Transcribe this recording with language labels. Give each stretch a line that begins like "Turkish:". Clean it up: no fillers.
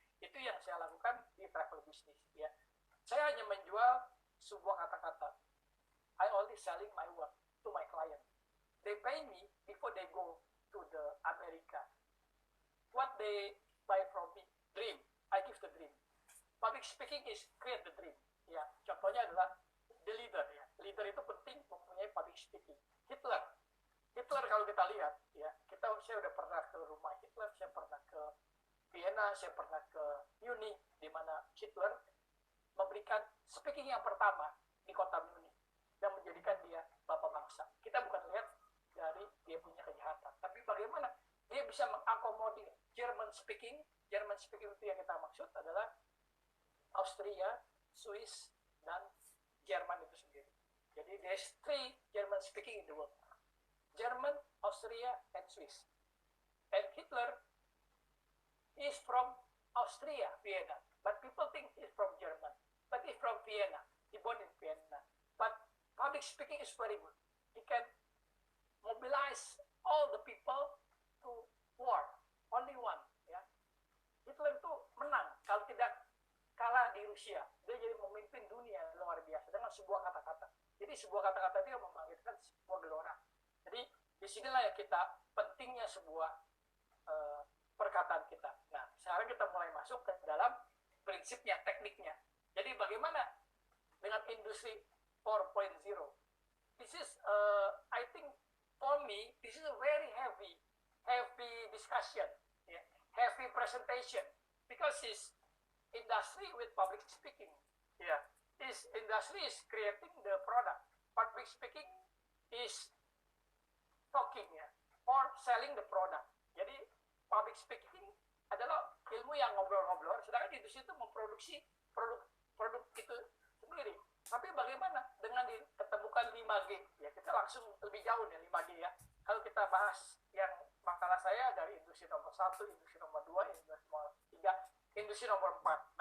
Indonesian: Itu yang saya lakukan di travel business. Ya. Saya hanya menjual sebuah kata-kata.
English: I only selling my word to my client. They pay me before they go to the America. What they buy from me, dream. I give the dream. Public speaking is create the dream.
Indonesian: Ya, contohnya adalah
English: the leader.
Indonesian: Ya. Leader itu penting mempunyai public speaking. Hitler kalau kita lihat, ya, saya udah pernah ke rumah Hitler, saya pernah ke Vienna, saya pernah ke Munich, di mana Hitler memberikan speaking yang pertama di kota Munich dan menjadikan dia bapak bangsa. Kita bukan lihat dari dia punya kejahatan, tapi bagaimana dia bisa mengakomodir German speaking itu yang kita maksud adalah Austria, Swiss, dan Jerman itu sendiri. Jadi
English: there's 3 German speaking in the world. German, Austria, and Swiss. And Hitler is from Austria, Vienna. But people think he's from German. But he's from Vienna. He born in Vienna. But public speaking is very good. He can mobilize all the people to war. Only one. Ya.
Indonesian: Hitler itu menang kalau tidak kalah di Rusia. Dia jadi memimpin dunia luar biasa dengan sebuah kata-kata. Jadi sebuah kata-kata itu yang membangkitkan sebuah gelora. Jadi disinilah ya kita pentingnya sebuah perkataan kita. Nah, sekarang kita mulai masuk ke dalam prinsipnya, tekniknya. Jadi bagaimana dengan industri 4.0?
English: This is, I think, for me, this is a very heavy discussion, yeah, heavy presentation, because it's industry with public speaking. Yeah, this industry is creating the product. Public speaking is talking, ya, or selling the product.
Indonesian: Jadi public speaking adalah ilmu yang ngobrol-ngobrol, sedangkan industri itu memproduksi produk itu sendiri. Tapi bagaimana dengan diketemukan 5G? Ya, kita langsung lebih jauh nih 5G ya. Kalau kita bahas yang makalah saya dari industri nomor 1, industri nomor 2, industri nomor 3, industri nomor 4.